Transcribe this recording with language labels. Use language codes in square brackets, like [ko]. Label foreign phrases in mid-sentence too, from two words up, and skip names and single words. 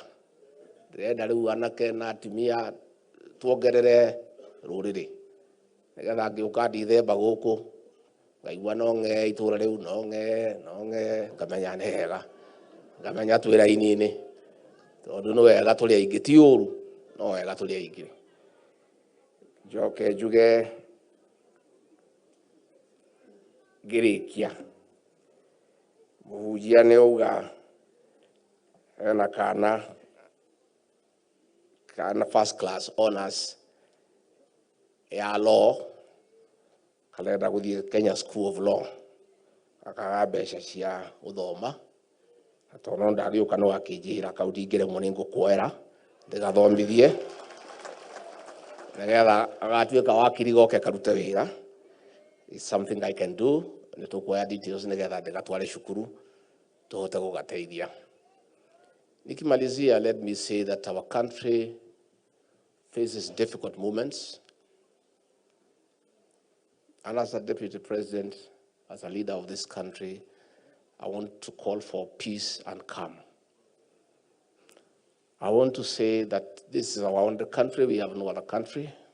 [ki] Ndĩrenda rĩu anake na atimia tuongerere rũrĩrĩ nigetha ngĩũka ndithemba gũkũ ngaigua no ng'e itũra rĩu no ng'e ngamenya nĩ hega, ngamenya twĩ raini-inĩ tondũ nĩ wega tũrĩ aingĩ, ti ũru, no wega tũrĩ aingĩ. Njoke njuge ngĩrĩkia, mũhunjia nĩ auga ena kana first [en] class honors [ki] ya law, kalenda guthie Kenya School of Law, akaga mbeca cia uthoma, na tono ndariuka no akijira kaunti ngire muningo kwera ndigathomithie nigetha agatuika wakiri goke karute wira. [en] It's something I can do. [ki] Nitukuoya details nigetha ndigatware cukuru tuhote gugateithia. Nikimalizia, [en] let me say that our country faces difficult moments. And as a deputy president, as a leader of this country, I want to call for peace and calm. I want to say that this is our own country, we have no other country.